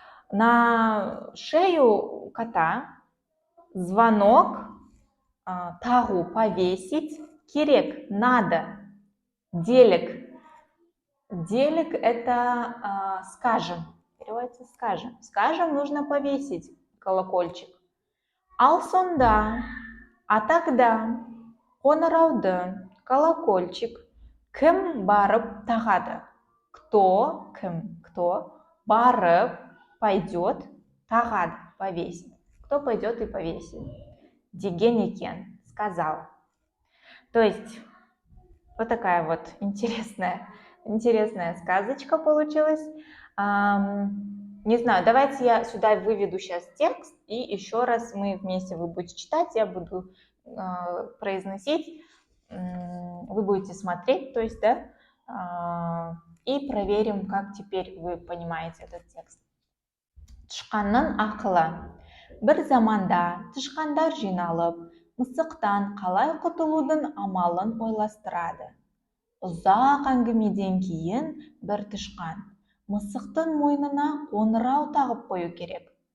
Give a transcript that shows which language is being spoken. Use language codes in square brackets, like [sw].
[ru] На шею кота звонок [kk] тағу, [ru] повесить, [kk] керек, [ru] надо, [kk] делік. Делік [ru] это скажем, переводится скажем. Скажем, нужно повесить колокольчик. [kk] Ал сонда, [ru] а тогда, [kk] қоңырауды, [ru] колокольчик, [kk] кім барып тағады? [ru] Кто, [kk] кім, [ru] кто, [kk] барып, [ru] пойдет, [kk] тағады, [ru] повесит. Кто пойдет и повесит? [kk] Деген екен, [ru] сказал. То есть, вот такая вот интересная сказочка получилась. Не знаю, давайте я сюда выведу сейчас текст, и еще раз мы вместе, вы будете читать, я буду произносить, вы будете смотреть, то есть, да, и проверим, как теперь вы понимаете этот текст. [kk] Тышқанның ақылы. Бір заманда тышқандар жиналып, мысықтан қалай құтылудың амалын ойластырады. Ұзақ әңгімеден кейін бір тышқан мысықтың мойнына қоңырау тағып қою керек.